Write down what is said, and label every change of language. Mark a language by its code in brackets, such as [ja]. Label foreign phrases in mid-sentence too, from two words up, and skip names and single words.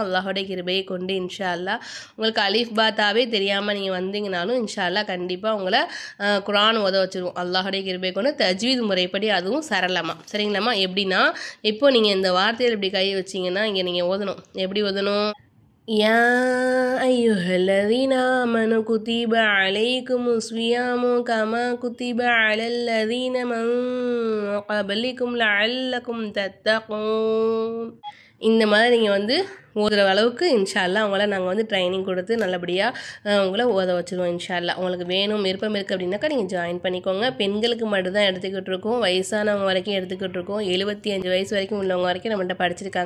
[ta] அல்லாஹோடைய கிருபையை கொண்டு [ar] إن شاء الله. [ta] உங்களுக்கு அலிஃப் பாத்தாவே தெரியாமல் நீங்கள் வந்தீங்கனாலும் [ar] إن شاء الله [ta] கண்டிப்பாக உங்களை குர்ஆன் ஓத வச்சுருவோம். அல்லாஹோடைய கிருபையை கொண்டு தஜ்வீது முறைப்படி, அதுவும் சரளமாக. சரிங்களாம்மா? எப்படின்னா, இப்போ நீங்கள் இந்த வார்த்தையில் இப்படி கை வச்சிங்கன்னா இங்கே நீங்கள் ஓதணும். எப்படி ஓதணும்? [ar] يا أيها الذين آمنوا كتب عليكم الصيام كما كتب على الذين من قبلكم لعلكم تتقون. [ta] இந்த மாதிரி நீங்கள் வந்து ஓதுற அளவுக்கு [ar] إن شاء الله [ta] அவங்கள நாங்கள் வந்து ட்ரைனிங் கொடுத்து நல்லபடியாக உங்களை ஓத வச்சுருவோம் [ar] إن شاء الله. [ta] உங்களுக்கு வேணும் விருப்பம் இருக்குது அப்படின்னாக்கா நீங்கள் ஜாயின் பண்ணிக்கோங்க. பெண்களுக்கு மட்டும்தான் எடுத்துக்கிட்டு இருக்கோம். வயசானவங்க வரைக்கும் எடுத்துக்கிட்டு இருக்கோம். 75 வயசு வரைக்கும் உள்ளவங்க வரைக்கும் நம்மகிட்ட படிச்சிருக்காங்க.